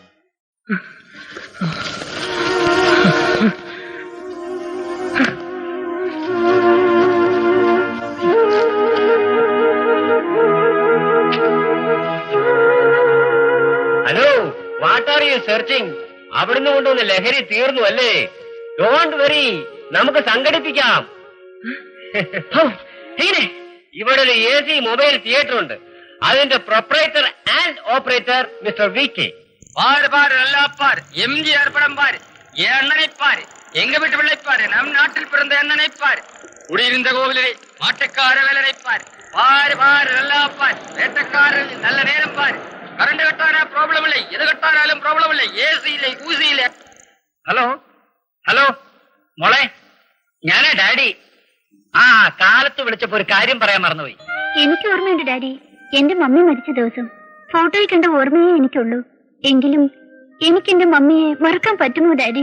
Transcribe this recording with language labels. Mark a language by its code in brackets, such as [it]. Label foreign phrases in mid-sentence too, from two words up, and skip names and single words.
[en] Hello, what are you searching? [ml] അവിടുന്ന് കൊണ്ടുവന്ന ലഹരി തീർന്നു അല്ലേ? [en] Don't worry, [ml] നമുക്ക് സംഘടിപ്പിക്കാം. ഇവിടെ ഒരു AC മൊബൈൽ തിയേറ്റർ ഉണ്ട്. അതിന്റെ [en] proprietor and operator mister [ml] VK. [ta] பாரு பாரு நல்லா பாரு, எம்ஜிஆர் படம் பாரு, என் அண்ணனை பாரு, எங்க வீட்டு பிள்ளை பாரு, நம் நாட்டில் பிறந்த அண்ணனை பாரு, குடியிருந்த கோவிலை மாட்டுக்கார வேலனை பாரு, பாரு பாரு நல்லா பாரு, வேட்டக்காரன் நல்ல நேரம் பாரு, கரண்ட் கட்டாரா ப்ராப்ளம் இல்லை, எது கட்டாராலும் ப்ராப்ளம் இல்லை, AC இல்லை ஊசி இல்லை. [ml] ഹലോ ഹലോ മോളെ, ഞാനാ ഡാഡി. ആ കാലത്ത് വിളിച്ചപ്പോ ഒരു കാര്യം പറയാൻ മറന്നുപോയി. എനിക്ക് ഓർമ്മയുണ്ട് ഡാഡി. എന്റെ മമ്മി മരിച്ച ദിവസം ഫോട്ടോയിൽ കണ്ട ഓർമ്മയെ എനിക്കുള്ളൂ. എങ്കിലും എനിക്ക് എന്റെ മമ്മിയെ മറക്കാൻ പറ്റുമോ ഡാഡി?